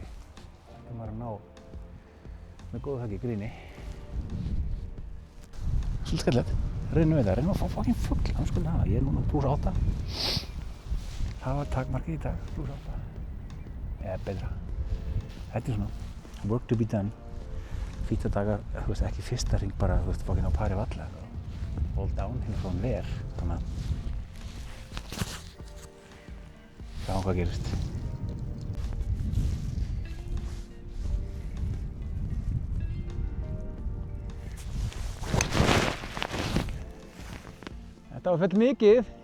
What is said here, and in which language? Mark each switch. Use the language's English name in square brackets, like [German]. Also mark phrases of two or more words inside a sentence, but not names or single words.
[Icelandic] Það er maður að ná með góðu höggi í gríni. Svolítið skemmtilegt. Reynum við það. Reynum að fá fucking fugl. Hann skulle hafa. Ég er núna plus 8. Það var takmarkið í dag. Plus 8. Eða betra. Þetta er svona [English] work to be done. [Icelandic] Fínt að taka, þú veist, ekki fyrsta hring bara, þú veist, fucking á pari valla. [English] All downhill from there. [Icelandic] Þannig að sjáum hvað gerist. Þetta var full mikið.